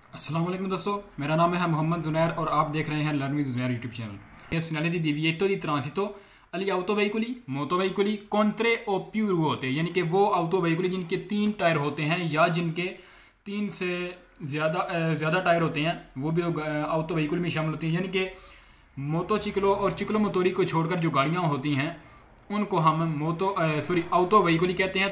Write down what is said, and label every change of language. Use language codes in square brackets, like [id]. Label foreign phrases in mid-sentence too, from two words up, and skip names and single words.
[hi] अस्सलाम वालेकुम दोस्तों, मेरा नाम है मोहम्मद जुनैर और आप देख रहे हैं लर्न विद जुनैर [en] YouTube channel. [it] ये segnale di divieto di transito agli autoveicoli motoveicoli contro o più ruote, [hi] यानी कि वो autoveicoli जिनके 3 टायर होते हैं या जिनके 3 से ज़्यादा टायर होते हैं वो भी autoveicoli में शामिल होती हैं। यानी कि मोटोचिक्लो और [it] ciclo motori [hi] को छोड़कर जो गाड़ियाँ होती हैं उनको हम [en] auto vehicle [hi] कहते हैं।